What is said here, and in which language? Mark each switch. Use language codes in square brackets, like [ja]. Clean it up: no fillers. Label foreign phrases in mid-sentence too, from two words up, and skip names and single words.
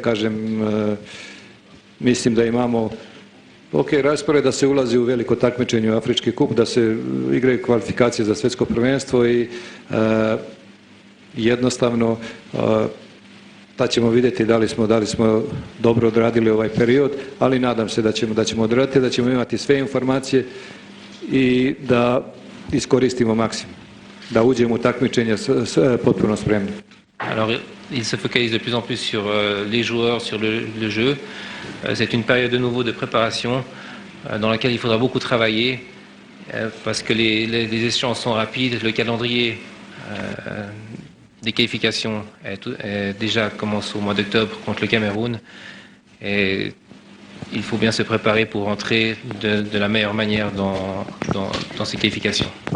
[sr] Kažem, mislim da imamo raspored da se ulazi u veliko takmičenje u Afrički kup, da se igraju kvalifikacije za svjetsko prvenstvo i jednostavno tad ćemo vidjeti da li smo dobro odradili ovaj period, ali nadam se da ćemo odraditi, da ćemo imati sve informacije i da iskoristimo maksimum, da uđemo u takmičenje potpuno spremni. [fr] Alors, il se focalise de plus en plus sur les joueurs, sur le jeu. C'est une période de nouveau de préparation dans laquelle il faudra beaucoup travailler parce que les échéances sont rapides, le calendrier des qualifications déjà commence au mois d'octobre contre le Cameroun et il faut bien se préparer pour rentrer de la meilleure manière dans ces qualifications.